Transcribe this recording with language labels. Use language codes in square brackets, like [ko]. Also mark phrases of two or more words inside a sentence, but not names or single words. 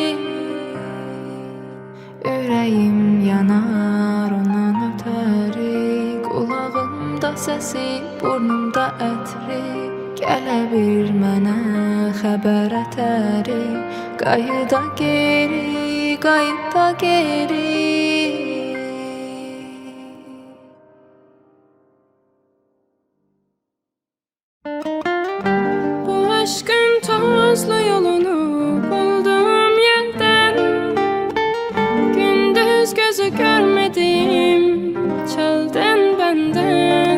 [az] Ürəyim yanar ondan ötəri, qulağımda səsi, burnumda ətri. Gələ bir mənə xəbər ətəri, qayıda geri, qayıda geri. [tr] Bu aşkın tozlu yolunu buldum yerden, gündüz gözü görmedim çölden benden.